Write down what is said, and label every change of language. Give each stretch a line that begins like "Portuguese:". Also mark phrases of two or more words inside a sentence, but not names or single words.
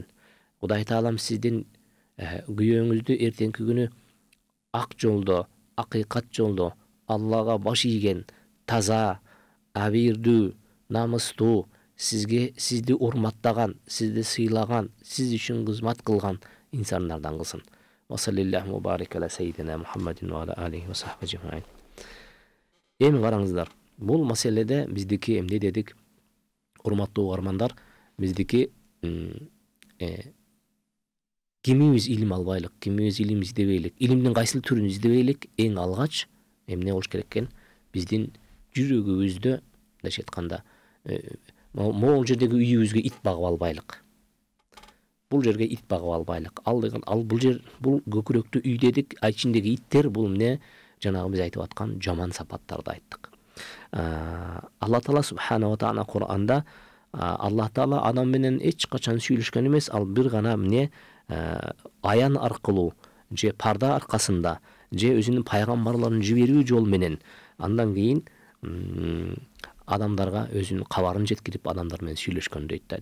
Kyrgyz: Кудай таалам сиздин күйөөңүздү эртеңки күнү ак жолдо, акыйкат жолдо, Аллага баш ийген, таза, абийирдүү, намыстуу, сизди урматтаган, сизди сыйлаган, сиз үчүн кызмат кылган инсандардан кылсын.
Arabic: وصلى الله وبارك على سيدنا محمد وعلى آله وصحبه أجمعين.
Kyrgyz: Эми караңыздар, бул маселеде биздики эмне дедик? Урматтуу угармандар, биздики кимибиз илим албайлык, кимибиз илим издебейлик, илимдин кайсыл түрүн издебейлик, эң алгач эмне болуш керек экен? Биздин жүрөгүбүздө, мындайча айтканда, могул жердеги үйүбүзгө ит багып албайлык. Бул жерге ит багып албайлык. Бул көкүрөктүү үй дедик, ичиндеги иттер бул эмне? Жанагы биз айтып аткан жаман сапаттарды айттык. Алла Таала
Arabic: سبحانه وتعالى
Kyrgyz: Кур'анда Алла Таала адам менен эч качан сүйлөшкөн эмес, ал бир гана эмне аян аркылуу, же парда аркасында, же өзүнүн пайгамбарларын жиберүү жол менен андан кийин адамдарга өзүнүн кабарын жеткирип адамдар менен сүйлөшкөн дейт да.